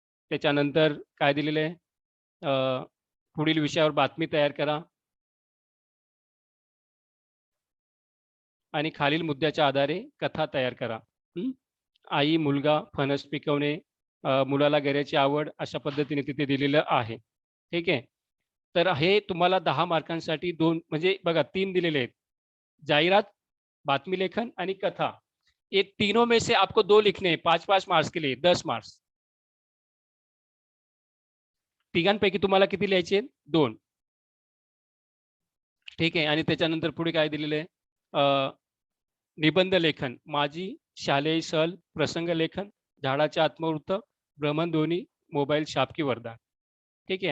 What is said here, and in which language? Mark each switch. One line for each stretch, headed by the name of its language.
Marathi: त्याच्यानंतर काय दिलेलं आहे, पुढील विषयावर बातमी तयार करा आणि खालील मुद्द्याच्या आधारे कथा तयार करा. आई, मुलगा, फणस पिकवणे, मुलाला गऱ्याची आवड, अशा पद्धतीने तिथे दिलेलं आहे. ठीक आहे. तर हे तुम्हाला 10 मार्कांसाठी 2 म्हणजे बघा 3 दिलेले आहेत. जाहिरात, बातमी लेखन आणि कथा.
Hindi: ये तीनों में से आपको 2 लिखने हैं, 5-5 मार्क्स के लिए 10 मार्क्स.
Marathi: तिघांपैकी तुम्हाला किती लिहायचे आहेत? 2. ठीक आहे. आणि त्याच्यानंतर पुढे काय दिलेलं आहे, निबंध लेखन, माझी शालेय सहल, प्रसंग लेखन, झाडाचे आत्मवृत्त, भ्रमणध्वनी, मोबाईल शाप वरदान. ठीक आहे.